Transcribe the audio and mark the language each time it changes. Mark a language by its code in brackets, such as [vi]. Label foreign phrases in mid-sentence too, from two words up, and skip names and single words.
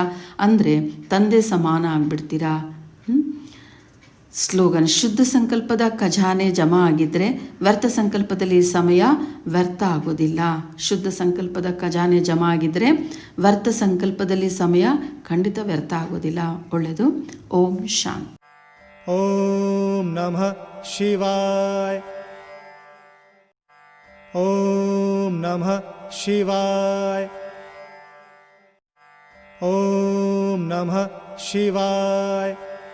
[kn] ಅಂದರೆ ತಂದೆ ಸಮಾನ ಆಗಿಬಿಡ್ತೀರಾ. ಸ್ಲೋಗನ್: ಶುದ್ಧ ಸಂಕಲ್ಪದ ಖಜಾನೆ ಜಮಾ ಆಗಿದ್ದರೆ ವ್ಯರ್ಥ ಸಂಕಲ್ಪದಲ್ಲಿ ಸಮಯ ವ್ಯರ್ಥ ಆಗೋದಿಲ್ಲ. ಶುದ್ಧ ಸಂಕಲ್ಪದ ಖಜಾನೆ ಜಮಾ ಆಗಿದ್ದರೆ ವ್ಯರ್ಥ ಸಂಕಲ್ಪದಲ್ಲಿ ಸಮಯ ಖಂಡಿತ ವ್ಯರ್ಥ ಆಗೋದಿಲ್ಲ. ಒಳ್ಳೆಯದು. [sa] ಓಂ ಶಾಂತಿ. ಓಂ ನಮಃ ಶಿವಾಯ. ಓಂ ನಮಃ ಶಿವಾಯ. ಓಂ ನಮಃ ಶಿವಾಯ.